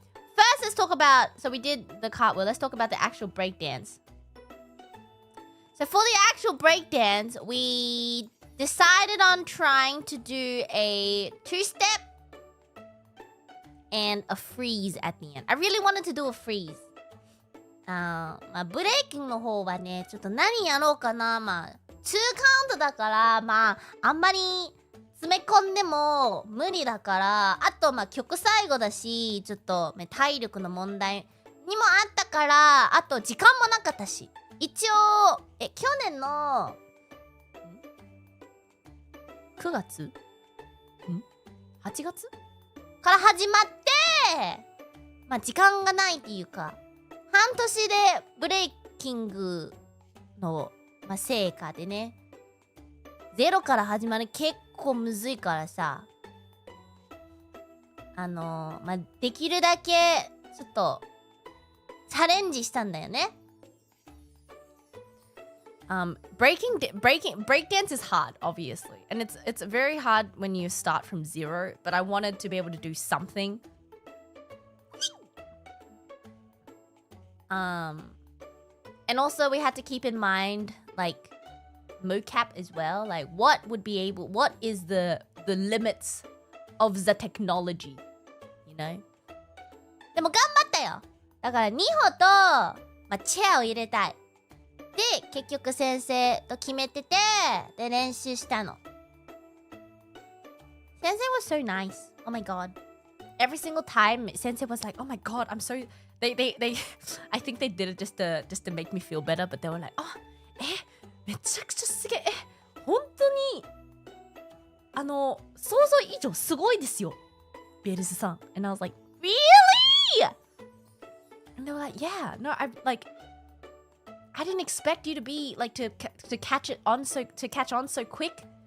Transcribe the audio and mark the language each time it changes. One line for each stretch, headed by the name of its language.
English: First, let's talk about... So we did the cartwheel. Let's talk about the actual breakdance. So for the actual breakdance, we decided on trying to do a two-step and a freeze at the end. I really wanted to do a freeze.
Japanese: まあ、ブレイキングの方はね、ちょっと何やろうかな。まあ、2カウントだから、まあ、あんまり詰め込んでも無理だから、あと、まあ、曲最後だし、ちょっと、体力の問題にもあったから、あと、時間もなかったし。一応、去年の、9月 ?8 月から始まって、まあ、時間がないっていうか、半年でブレイキングの、まあ、成果でね、ゼロから始まる結構むずいからさ、まあ、できるだけ、ちょっと、チャレンジしたんだよね。
English: breakdance is hard, obviously, and it's very hard when you start from zero. But I wanted to be able to do something. And also we had to keep in mind like mocap as well. Like what is the limits of the technology, you know?
Japanese: でも頑張ったよ。だから2歩と、まあ、チェアを入れたい。で、結局先生と決めてて、で、練習したの。
English: 先生 was so nice. Oh my god. Every single time, Sensei was like, "Oh my god, I'm so." They I think they did it just to make me feel better, but they were like, "Oh,
Japanese: めちゃくちゃすげえ。本当に想像以上すごいですよ、ベールズさん."
English: And I was like, "Really?" And they were like, "Yeah, no, I didn't expect you to be like to catch on so quick."